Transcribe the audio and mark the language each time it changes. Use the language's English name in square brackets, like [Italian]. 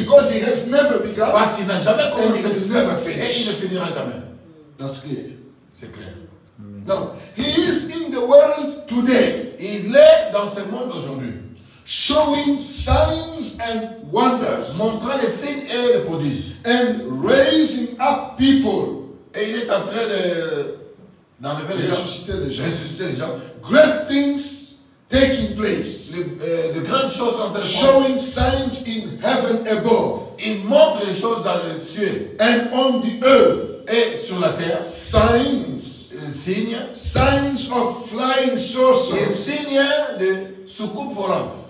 [English] because he has never begun [French] Parce qu'il n'a jamais [English] and he [French] commencé [English] will never [French] et il ne [English] finish. [French] finira jamais. [English] That's clear. [French] C'est clair. [English] Now, he is in the world today, [French] Il est dans ce monde aujourd'hui, [English] showing signs and wonders [French] montrant les signes et les prodiges. [English] and raising up people, [French] Et il est en train d'enlever les gens, ressusciter les gens. ressusciter les gens. [English] Great things taking place, [French] De grandes choses sont en train de prendre. [English] showing signs in heaven above [French] Il montre les choses dans le ciel [English] and on the earth, [French] et sur la terre. [English] signs [French] Signes [English] of flying [French] les [English] saucers [French] signes de soucoupe volante